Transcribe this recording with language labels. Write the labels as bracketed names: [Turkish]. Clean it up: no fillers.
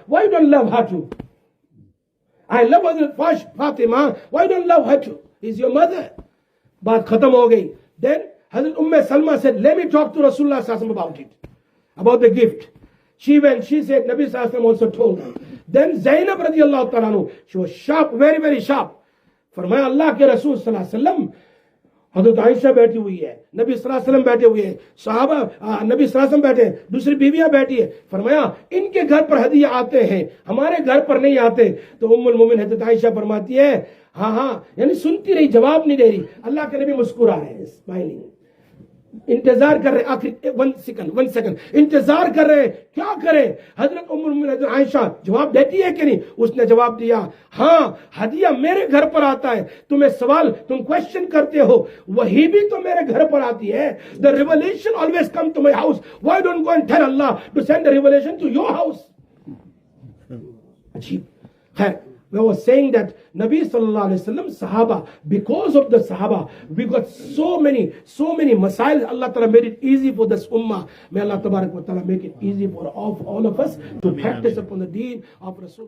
[Hindi] Why you don't love her too? I love Hazrat Fatima. Why you don't love her too? He's your mother. Baat khatam ho gayi. Then Hazrat Salma said, let me talk to Rasulullah Sallallahu Alaihi Wasallam about it. About the gift. She went, she said, Nabi Sallallahu Alaihi Wasallam also told her. Then Zainab radiyallahu ta'ala anhu, she was sharp, very, very sharp. Farmaya Allah ke Rasul Sallallahu Alaihi Wasallam, हज़रत आयशा बैठी हुई है, नबी सल्लल्लाहु अलैहि वसल्लम बैठे हुए हैं, सहाबा नबी सल्लल्लाहु अलैहि वसल्लम बैठे, दूसरी बीवियां बैठी है. फरमाया इनके घर पर हदिया आते हैं, हमारे घर पर नहीं आते. तो उम्मुल मोमिन हज़रत आयशा फरमाती है, हाँ, यानी सुनती रही, जवाब नहीं दे रही. अल्लाह के नबी मुस्कुरा रहे हैं, स्माइलिंग. इंतजार कर रहे, आखिर 1 सेकंड इंतजार कर रहे, क्या करें? हजरत उम्मुल मोमिन हजरत आयशा जवाब देती है कि नहीं? उसने जवाब दिया, हाँ, हदिया मेरे घर पर आता है. तुम्हें सवाल, तुम क्वेश्चन करते हो, वही भी तो मेरे घर पर आती है. [English] The revelation always come to my house. Why don't go and tell Allah to send the revelation to your house? [Hindi] अजीब है. [English] I was saying that Nabi Sallallahu Alaihi Wasallam Sahaba, because of the Sahaba, we got so many masail. Allah Ta'ala made it easy for this ummah. May Allah Tabarak wa Ta'ala make it easy for all of us to practice upon the deen of Rasulullah.